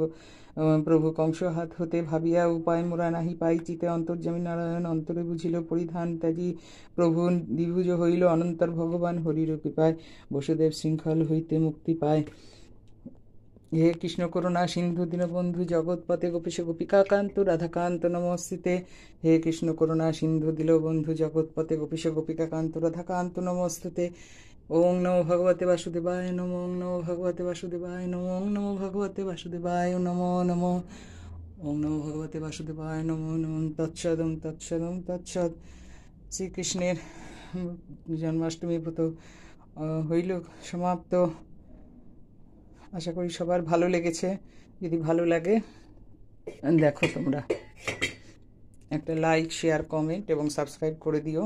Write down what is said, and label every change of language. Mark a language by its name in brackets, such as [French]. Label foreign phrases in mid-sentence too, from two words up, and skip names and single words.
[Bangla] প্রভু কংস হাত হতে ভাবিয়া উপায় মোরা নাহি পাই, চিতে অন্তর্যামী নারায়ণ অন্তরে বুঝিল, পরিধান ত্যাজি প্রভু দ্বিভুজ হইল, অনন্তর ভগবান হরির কৃপায় বসুদেব শৃঙ্খল হইতে মুক্তি পায়। [Sanskrit] হে কৃষ্ণ করুণা সিন্ধু দীনবন্ধু জগৎপতে গোপীশ গোপিকাকান্ত রাধাকান্ত নমস্তুতে। হে কৃষ্ণ করুণা সিন্ধু দীনবন্ধু জগৎপতে গোপীশ গোপিকাকান্ত রাধাকান্ত নমস্তুতে। ওং নমো ভগবতে বাসুদেবায় নমো, ওং নমো ভগবতে বাসুদেবায় নমো, ওং নমো ভগবতে বাসুদেবায় নমো নমো, ওং নমো ভগবতে বাসুদেবায় নমো নমঃ। তৎসদং তৎসদং তৎসদ। [Bangla] শ্রীকৃষ্ণের জন্মাষ্টমী ব্রত হইল সমাপ্ত। আশা করি সবার ভালো লেগেছে। যদি ভালো লাগে দেখো তোমরা একটা [English] like, share, comment [Bangla] এবং সাবস্ক্রাইব করে দিও।